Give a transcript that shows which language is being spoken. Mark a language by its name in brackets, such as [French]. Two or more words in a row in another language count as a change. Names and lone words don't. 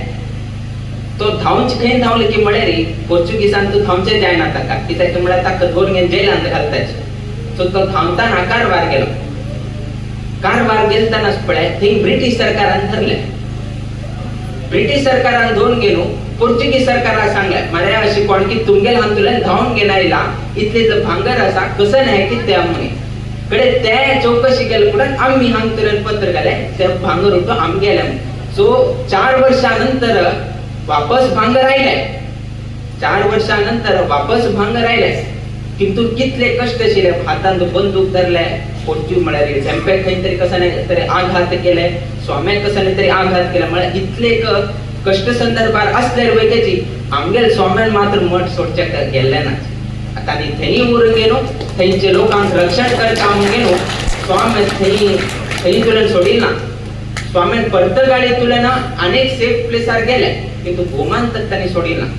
[Konkani] तो धांवच खंय धांवले की म्हळ्यार पोर्तुगीजान तो धांवचे जायना ताका कित्याक म्हळ्यार ताका धरून घेवन जेलांत घालताचे सो तो धांवताना कारवार गेलो कारवार गेलतानाच पळय थंय ब्रिटीश सरकारान धरले ब्रिटीश सरकारान धरून गेलो पोर्तुगीज सरकारान सांगले म्हळ्यार अशी कोण की तुमगेल हातूंतल्यान धांवन घेवन आयला इतले जर भांगर आसा कसं नाही की त्या म्हणे कडे ते चौकशी केले पुढे आम्ही हांगतल्यान पत्र घाले ते भांगर होतो आमगेले सो 4 वर्षानंतर वापस भांग राहिलाय, 4 वर्षानंतर वापस भांग राहिलाय, किंतु कितले कष्ट शिले, हातान बंदूक धरलाय, पोटची म्हळ्यार झंपेक खंय तरी कसा नाही तरी आघात केलाय, स्वाम्याक कसा नाही तरी आघात केला, म्हळ्यार इतले कष्ट संदर्भार असल्यार वैकेची आमगेल स्वाम्यान मात्र मठ सोडच्या गेल्ले ना. आता आनी थंय उरून गेलो, थंयचे लोकांक रक्षण करता म्हणून गेलो, स्वामी थंय तुला सोडील ना. स्वाम्यान पर्तगाळी तुला ना अनेक [English] safe placear [Konkani] गेले, किंतु गोमांतक त्यांनी सोडील ना.